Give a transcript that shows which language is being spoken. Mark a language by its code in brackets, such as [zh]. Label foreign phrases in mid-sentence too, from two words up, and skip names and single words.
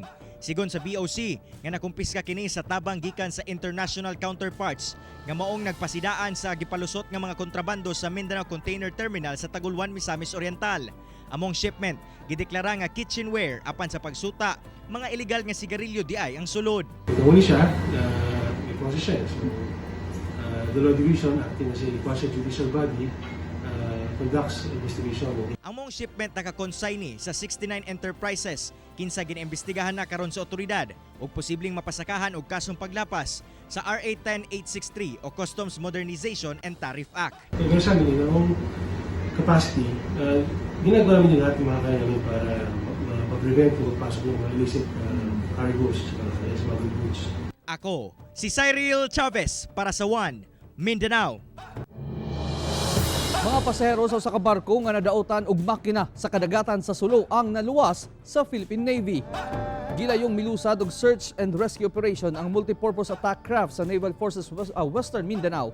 [ceb] Sigon sa BOC, nga nakumpiska kini sa tabang gikan sa [en] international counterparts [ceb] nga maong nagpasidaan sa gipalusot nga mga kontrabando sa Mindanao Container Terminal sa Tagulwan, Misamis Oriental. Among shipment, gideklara nga kitchenware apan sa pagsuta, mga illegal nga sigarilyo di ay ang sulod. [tl] Huli siya, may process siya. [en] So, the Law Division, acting as a quasi-judicial body, conducts investigation. [ceb] Ang mong shipment naka-consignee sa 69 enterprises, kinsa ginaimbestigahan na karon sa otoridad ug posibleng mapasakahan og kasong paglapas sa RA 10863 o Customs Modernization and Tariff Act. [tl] Kaya sa amin, ang capacity, ginagawa namin yung lahat ng mga kaya namin para ma-prevent kung magpasok ng mga [en] illicit cargoes [tl] sa mga goods. [ceb] Ako, si Cyril Chavez para sa One Mindanao. Mga pasahero sa sakabarko nga nadautan og makina sa kadagatan sa Sulu ang naluwas sa Philippine Navy. Gilayong milusad og [en] search and rescue operation [ceb] ang [en] multipurpose attack craft [ceb] sa Naval Forces Western Mindanao.